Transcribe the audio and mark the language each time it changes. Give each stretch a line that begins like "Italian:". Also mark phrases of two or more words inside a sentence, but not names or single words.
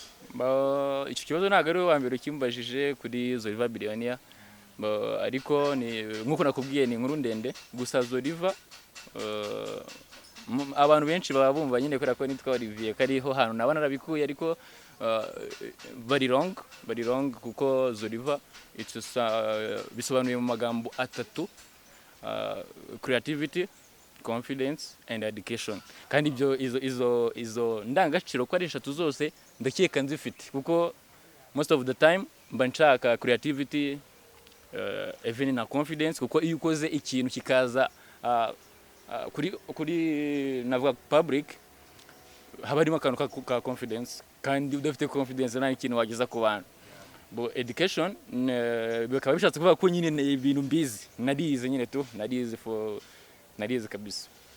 Kinyarwanda: Icyo kibazo ntago ari wa mbere ukimbajije kuri ZOLIVA Billionaire, ariko ni nkuko nakubwiye ni inkuru ndende. Gusa ZOLIVA abantu benshi baba bumva nyine kubera ko nitwa Olivier kariho hantu naba narabikuye, ariko bari wrong kuko ZOLIVA bisobanuye mu magambo atatu:
English: creativity, confidence and education.
Kinyarwanda: Kandi ibyo izo ndangagaciro ko ari eshatu zose ndakeka nzifite, kuko
English: most of the time
Kinyarwanda: mba nshaka
English: creativity, even
Kinyarwanda: na confidence, kuko iyo ukoze ikintu kikaza kuri navuga public, haba harimo akantu ka confidence, kandi udafite confidence nta ikintu wageza ku bantu. Education bikaba bishatse kuvuga ko nyine ibintu mbizi, narize nyine narize kabisa.